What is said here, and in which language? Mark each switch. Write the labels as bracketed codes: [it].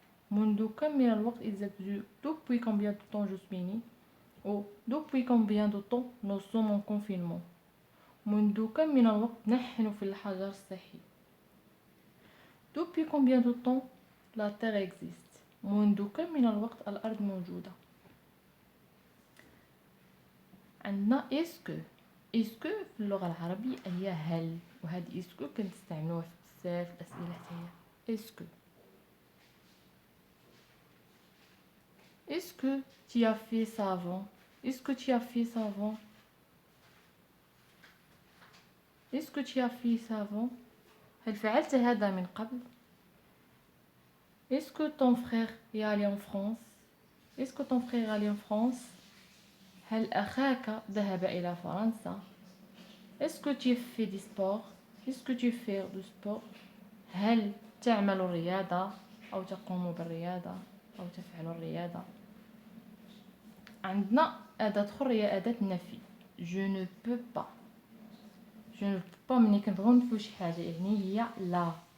[fr] Depuis combien de temps je suis né. Ou depuis combien de temps nous sommes en confinement. [ar] منذ كم من الوقت نحن في الحجر الصحي. [fr] Depuis combien de temps la terre existe. [ar] منذ كم من الوقت الأرض موجودة. عندنا اسكو في اللغة العربية هي هل، وهذه اسكو كنستعملوها في بزاف الأسئلة تاعها. [fr] اسكو Est-ce que tu as fait ça avant. Est-ce que tu as fait ça avant. Est-ce que tu as fait ça avant. [ar] هل فعلت هذا من قبل. [fr] Est-ce que ton frère est allé en France. Est-ce que ton frère est allé en France. [ar] هل أخاك ذهب إلى فرنسا. [fr] Est-ce que tu fais du sport. Est-ce que tu fais du sport. [ar] هل تعمل الرياضة أو تقوم بالرياضة أو تفعل الرياضة. عندنا أداة أخرى هي أداة النفي. [fr] je ne peux pas. [ar] ملي كنبغيو نفيو شي حاجة يعني هي لا.